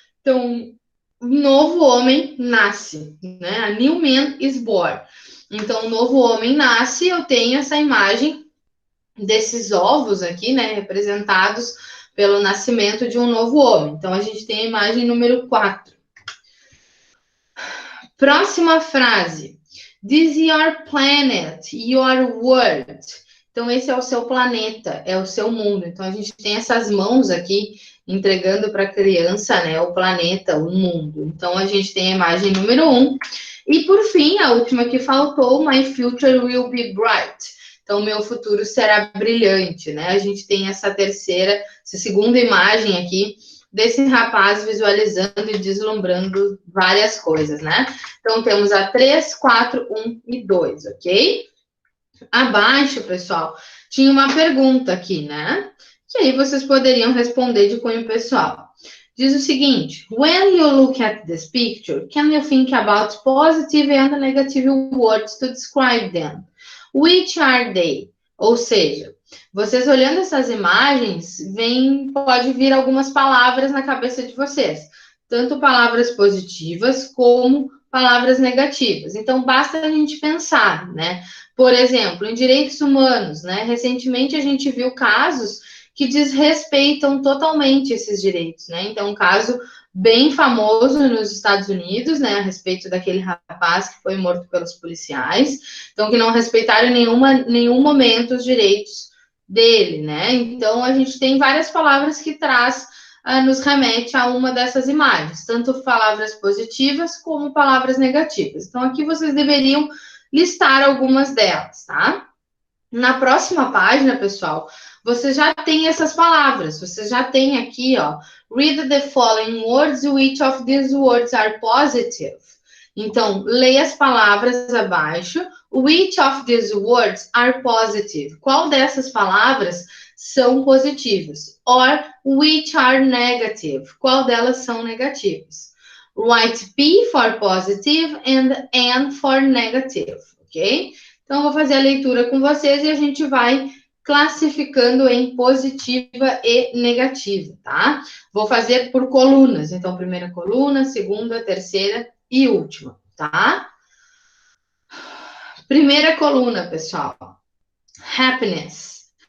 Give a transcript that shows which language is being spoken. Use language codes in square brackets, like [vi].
[pt] Então, um novo homem nasce, né? [en] A new man is born. [pt] Então, um novo homem nasce, eu tenho essa imagem desses ovos aqui, né? Representados pelo nascimento de um novo homem. Então, a gente tem a imagem número 4. Próxima frase. [en] This is your planet, your world. [pt] Então, esse é o seu planeta, é o seu mundo. Então, a gente tem essas mãos aqui entregando para a criança, né, o planeta, o mundo. Então, a gente tem a imagem número 1. E, por fim, a última que faltou, [en] My future will be bright. [pt] Então, meu futuro será brilhante, né? A gente tem essa segunda imagem aqui desse rapaz visualizando e deslumbrando várias coisas, né? Então, temos a 3, 4, 1 e 2, ok? Abaixo, pessoal, tinha uma pergunta aqui, né? Que aí vocês poderiam responder de cunho pessoal. Diz o seguinte: [en] when you look at this picture, can you think about positive and negative words to describe them? Which are they? [pt] Ou seja, vocês olhando essas imagens, pode vir algumas palavras na cabeça de vocês, tanto palavras positivas como palavras negativas. Então, basta a gente pensar, né? Por exemplo, em direitos humanos, né? Recentemente a gente viu casos que desrespeitam totalmente esses direitos, né? Então, um caso bem famoso nos Estados Unidos, né, a respeito daquele rapaz que foi morto pelos policiais, então que não respeitaram em nenhum momento os direitos dele, né? Então, a gente tem várias palavras que nos remete a uma dessas imagens, tanto palavras positivas como palavras negativas. Então, aqui vocês deveriam listar algumas delas, tá? Na próxima página, pessoal, você já tem essas palavras. Você já tem aqui, ó, [en] read the following words, which of these words are positive? [pt] Então, leia as palavras abaixo. [en] Which of these words are positive? [pt] Qual dessas palavras são positivas? [en] Or which are negative? [pt] Qual delas são negativas? [en] Write P for positive and N for negative, ok? [pt] Então, eu vou fazer a leitura com vocês e a gente vai classificando em positiva e negativa, tá? Vou fazer por colunas. Então, primeira coluna, segunda, terceira e última, tá? Primeira coluna, pessoal. Happiness.